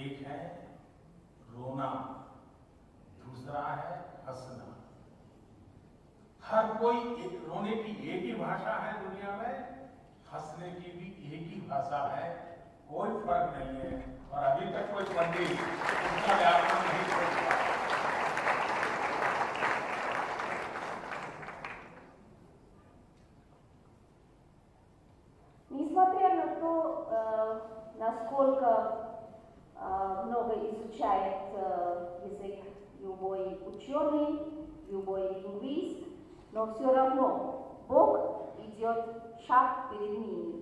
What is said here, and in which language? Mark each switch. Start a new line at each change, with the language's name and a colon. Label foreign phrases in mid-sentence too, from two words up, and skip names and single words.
Hindi: एक है रोना, दूसरा है हंसना। हर कोई रोने की एक ही भाषा है दुनिया में, हंसने की भी एक ही भाषा है, कोई फर्क नहीं है। और अभी तक कोई पंडित उसका व्याकरण नहीं सोच पाया।
Russian: Несмотря на то, насколько много изучает язык любой ученый, любой лингвист, но все равно Бог идет шаг перед ними.